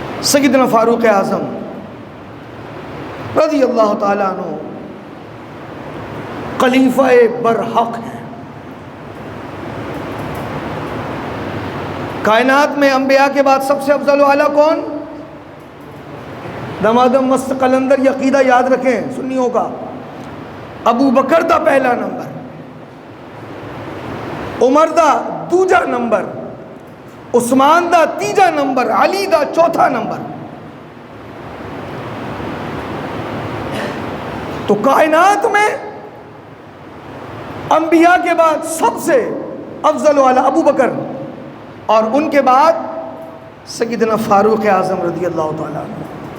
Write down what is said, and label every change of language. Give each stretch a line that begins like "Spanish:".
Urdu: سیدنا فاروق اعظم رضی اللہ تعالیٰ عنہ خلیفہ برحق ہیں. کائنات میں انبیاء کے بعد سب سے افضل و اعلیٰ کون؟ دمادم مست قلندر یہ عقیدہ یاد رکھیں سنیوں کا.
Punjabi: ابو بکر دا پہلا نمبر، عمر دا دوجا نمبر، عثمان دا تیجا نمبر، علی دا چوتھا نمبر.
Urdu: تو کائنات میں انبیاء کے بعد سب سے افضل و اعلیٰ ابو بکر، اور ان کے بعد سیدنا فاروق اعظم رضی اللہ تعالیٰ عنہ.